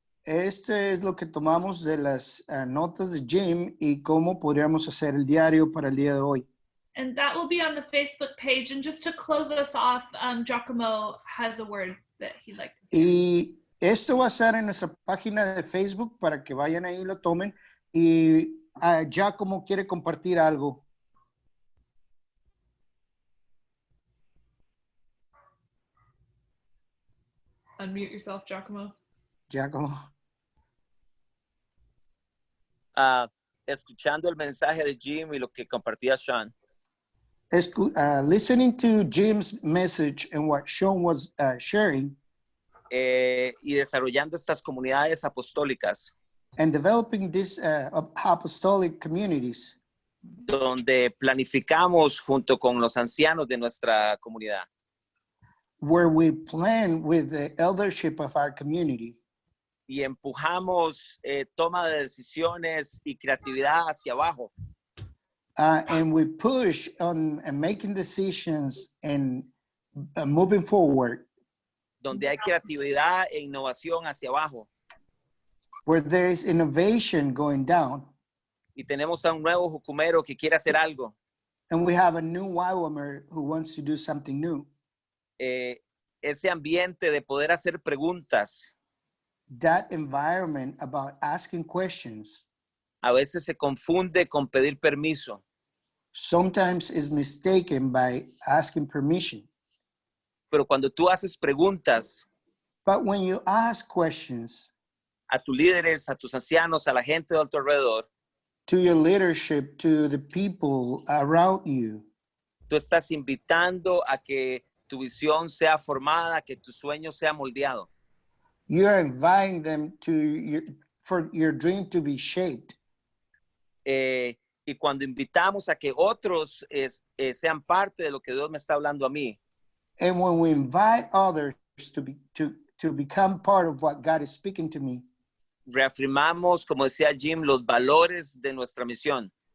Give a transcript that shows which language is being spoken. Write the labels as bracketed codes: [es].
[es] Este es lo que tomamos de las notas de Jim y cómo podríamos hacer el diario para el día de hoy. [en] And that will be on the Facebook page. And just to close us off, Giacomo has a word that he'd like to share. [es] Y esto va a estar en nuestra página de Facebook para que vayan ahí y lo tomen. Y Giacomo quiere compartir algo. [en] Unmute yourself, Giacomo. Giacomo. [es] Escuchando el mensaje de Jim y lo que compartía Sean. [en] Listening to Jim's message and what Sean was sharing. [es] Y desarrollando estas comunidades apostólicas. [en] And developing these apostolic communities. [es] Donde planificamos junto con los ancianos de nuestra comunidad. [en] Where we plan with the eldership of our community. [es] Y empujamos toma de decisiones y creatividad hacia abajo. [en] And we push on making decisions and moving forward. [es] Donde hay creatividad e innovación hacia abajo. [en] Where there is innovation going down. [es] Y tenemos a un nuevo jucumero que quiere hacer algo. [en] And we have a new YWAMer who wants to do something new. [es] Ese ambiente de poder hacer preguntas. [en] That environment about asking questions. [es] A veces se confunde con pedir permiso. [en] Sometimes is mistaken by asking permission. [es] Pero cuando tú haces preguntas. [en] But when you ask questions. [es] A tus líderes, a tus ancianos, a la gente de tu alrededor. [en] To your leadership, to the people around you. [es] Tú estás invitando a que tu visión sea formada, que tu sueño sea moldeado. [en] You are inviting them for your dream to be shaped. [es] Y cuando invitamos a que otros sean parte de lo que Dios me está hablando a mí. [en] And when we invite others to become part of what God is speaking to me. [es] Reafirmamos, como decía Jim, los valores de nuestra misión.